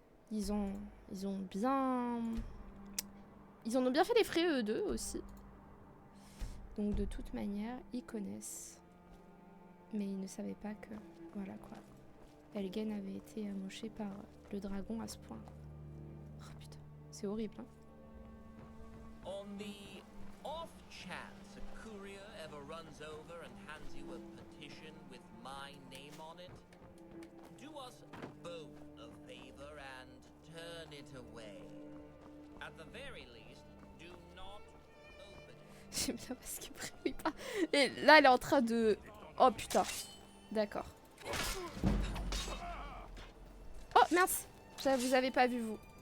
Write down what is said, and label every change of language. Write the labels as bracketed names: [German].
[French] Ils en ont bien fait les frais eux deux aussi. Donc de toute manière, ils connaissent. Mais ils ne savaient pas que... Voilà quoi. Helgen avait été amoché par le dragon à ce point. Oh putain, c'est horrible hein. [English] On the off chance a courier ever runs over and hands you a petition with my name on it, do us both a favor and turn it away. At the very least, do not open it. [French] J'aime bien parce qu'il brille pas. Et là, elle est en train de... Oh putain. D'accord. Oh mince. Ça, vous avez pas vu vous.